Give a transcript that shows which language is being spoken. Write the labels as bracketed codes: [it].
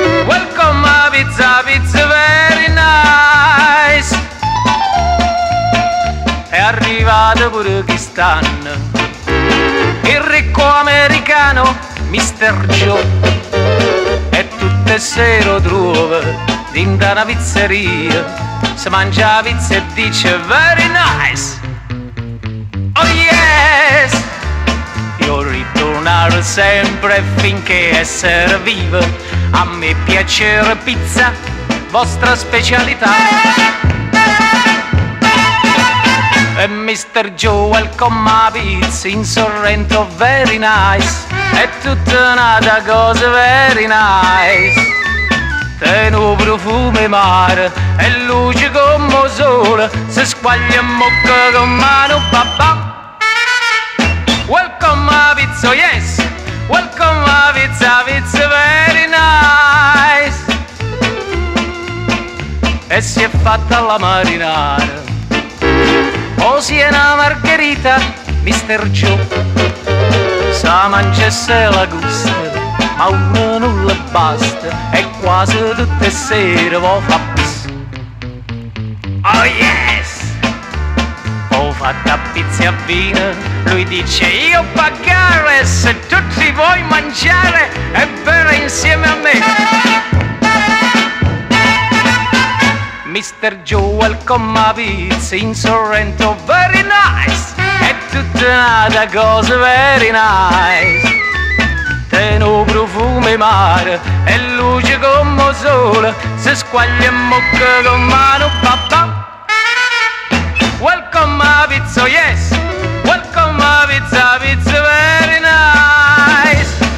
[en] Welcome a pizza, pizza very nice. [it] È arrivato pure chi stanno, il ricco americano Mr. Joe. E tutte sere trova dentro una pizzeria, si mangia la pizza e dice [en] very nice. Oh yes. [it] Io ritornare sempre finché essere vivo. A me piace pizza, vostra specialità. E Mr. [en] Joe, welcome a pizza in Sorrento, very nice. [it] È tutta un'altra cosa, [en] very nice. [it] Teno profumo mare e luce come sole, se squaglia mocca con mano papà. [en] Welcome a pizza, yes. Welcome a pizza, pizza very nice. [it] E si è fatta la marinara, o sia una margherita, Mr. Joe. Sa mangia se la gusta, ma una non le basta, e quasi tutte sere vo fa pizza. [en] Oh yes! [it] Ho fatto a pizza e a vino, lui dice io pagare, se tutti vuoi mangiare e bere insieme a me. Mr. [en] Joe, welcome a pizza in Sorrento, very nice. [it] È tutta un'altra cosa, [en] very nice. [it] Teno profumo mare e luce come sole, se squaglia mocca con mano papà. [en] Welcome a pizza, yes. Welcome a pizza, pizza very nice.